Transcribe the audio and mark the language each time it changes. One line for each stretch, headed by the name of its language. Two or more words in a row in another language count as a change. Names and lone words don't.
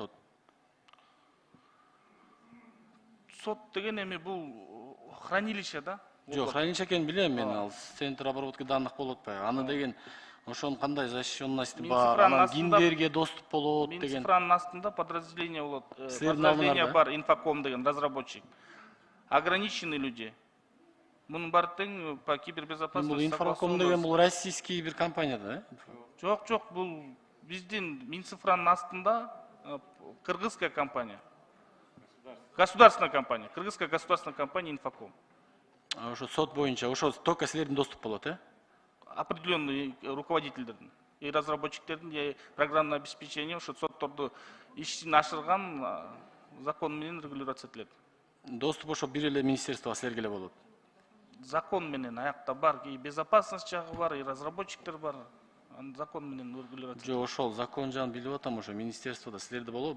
Kyrgyz: Сот деген эми бул хранилище да? Жок, хранилище экенин билем мен, ал
Russian: центр обработки данных
Kyrgyz: болуп атпайбы. Аны деген ошонун кандай защищенности бар, анан кимдерге доступ болот деген. Минцифранын астында подразделение болот. Подразделение бар, Инфоком деген, разработчик.
Russian: Ограниченные люди.
Kyrgyz: Мунун баары тең
Russian: по кибербезопасности.
Kyrgyz: Бул Инфоком деген бул российский бир компания да? Жок, бул биздин Минцифранын астында
Russian: кыргызская компания. Государственная компания. Кыргызская государственная компания Инфоком.
Kyrgyz: Ошо сот боюнча, ошо только силердин доступ болот, Определенный руководительдердин и разработчиктердин, и
Russian: программное обеспечение
Kyrgyz: ошо сотторду ишин ашырган закон менен регулироваться этилет. Доступ ошо бир эле министерство силерге эле болот. Закон менен аякта бар, и безопасность жагы бар, и разработчиктер бар. Закон менен регулироваться. Жок, ошол закон жагын билип атам, ошо министерстводо силерде болобу?